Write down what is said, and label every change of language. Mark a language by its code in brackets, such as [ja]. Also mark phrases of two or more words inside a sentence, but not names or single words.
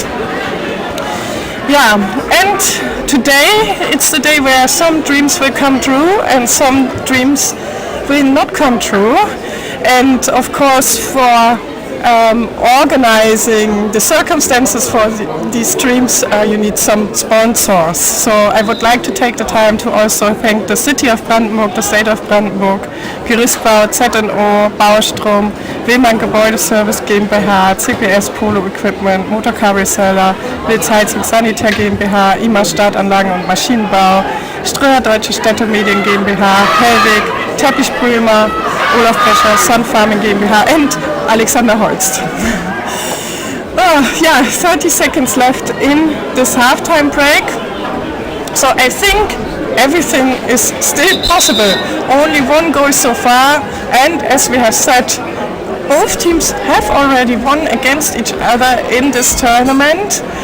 [en] Yeah, and today it's the day where some dreams will come true and some dreams will not come true. And of course, for organizing the circumstances for these streams, you need some sponsors. So I would like to take the time to also thank the City of Brandenburg, the State of Brandenburg, Gerüstbau, ZNO, Baustrom, Willmann Gebäudeservice GmbH, CPS Polo Equipment, Motorcar Reseller, Wilz Heizung Sanitär GmbH, IMA Startanlagen und Maschinenbau, Ströer Deutsche Städtemedien GmbH, Hellweg, Teppichbrümer, Olaf Brecher, Sun Farming GmbH, and Alexander Holst. 30 seconds left in this halftime break. So I think everything is still possible. Only one goal so far, and as we have said, both teams have already won against each other in this tournament.